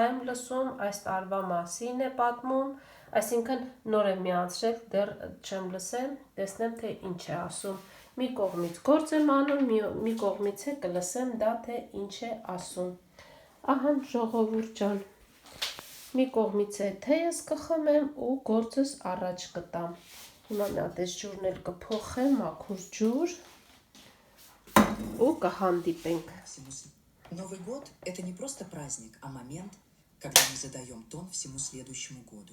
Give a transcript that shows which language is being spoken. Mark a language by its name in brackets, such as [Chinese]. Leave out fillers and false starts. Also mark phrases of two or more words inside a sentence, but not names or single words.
[Armenian] եմ լսում, այս տարվա մասին է պատմում, այսինքն նոր եմ միացրել, դեռ չեմ լսեմ, տեսնեմ, թե ինչ է ասում։ Մի կողմից գործ եմ անում, մի կողմից է կլսեմ դա, թե ինչ է ասում։ Ահա ժողովուրդ ջան, մի կողմից է թեյս կխմեմ ու գործս առաջ կտամ։ Հիմա մի հատ այս ջուրն էլ կփոխեմ, մաքուր ջուր ու կհանդիպենք։ [Russian] Новый год – это не просто праздник, а момент, когда мы задаем тон всему следующему году.